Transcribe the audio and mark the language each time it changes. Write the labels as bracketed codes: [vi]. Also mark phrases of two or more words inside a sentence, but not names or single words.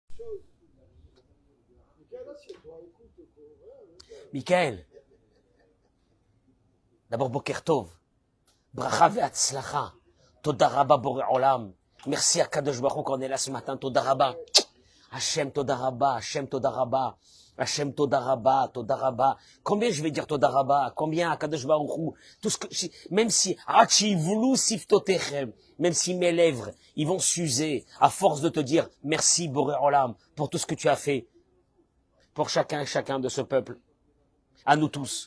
[he] Michael, d'abord בוקר טוב, ברכה והצלחה, תודה רבה בורא עולם, [fr] merci à Kadosh Baruch Hu qu'on est là ce matin, [he] תודה רבה, השם תודה רבה, השם תודה רבה, השם תודה רבה, תודה רבה. [fr] Combien je vais dire [he] תודה רבה? [fr] Combien à Kadosh Baruch Hu? Tout ce que, même si, même si mes lèvres, ils vont s'user à force de te dire merci Boré Olam pour tout ce que tu as fait pour chacun et chacun de ce peuple. À nous tous.